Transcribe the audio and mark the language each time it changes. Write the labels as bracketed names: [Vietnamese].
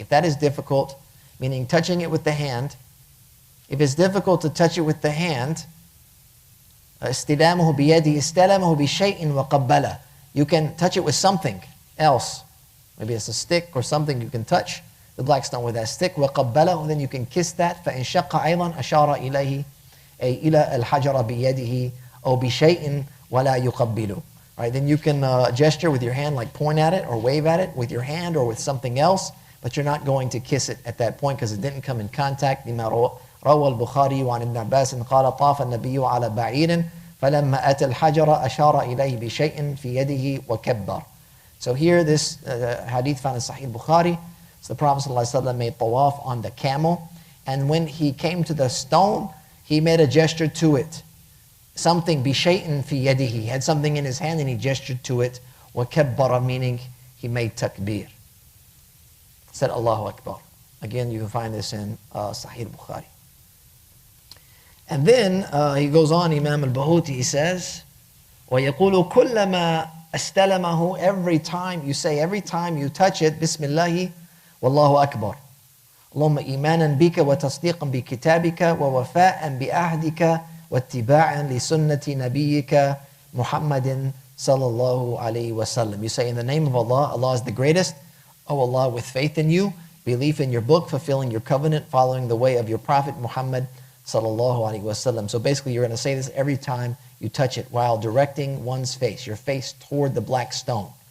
[English] If that is difficult, meaning touching it with the hand, if it's difficult to touch it with the hand, [Arabic] استلامه بيده استلمه بشيء وقبله. [English] You can touch it with something else. Maybe it's a stick or something you can touch the black stone with that stick. وقبله, then you can kiss that. [Arabic] فإن شق أيضا أشار إليه أي إلى الحجر بيده أو بشيء ولا يقبله. [English] Right, then you can gesture with your hand, like point at it or wave at it with your hand or with something else, but you're not going to kiss it at that point because it didn't come in contact. [Arabic] لما روى البخاري وعن ابن عباس قال طاف النبي على بعير فلما أتى الحجر أشار إليه بشيء في يده وكبر. [English] So here this hadith found in Sahih Bukhari. So the Prophet ﷺ made tawaf on the camel, and when he came to the stone, he made a gesture to it. Something bishay'in fi yadihi. He had something in his hand and he gestured to it. وَكَبَّرَ, meaning he made takbir. Said Allahu Akbar. Again, you can find this in Sahih Bukhari. And then he goes on, Imam al-Bahuti, he says, [Arabic] وَيَقُولُ كُلَّمَا أَسْتَلَمَهُ, [English] every time you touch it, Bismillahi Wallahu Akbar. [Arabic] اللهم إيمانا بك وتصديقا بكتابك ووفاء بأهدك واتباعا لسنة نبيك محمد صلى الله عليه وسلم. [English] You say, in the name of Allah, Allah is the greatest. O Allah, with faith in you, belief in your book, fulfilling your covenant, following the way of your Prophet Muhammad sallallahu alaihi wasallam. So basically you're going to say this every time you touch it while directing one's face, your face toward the black stone.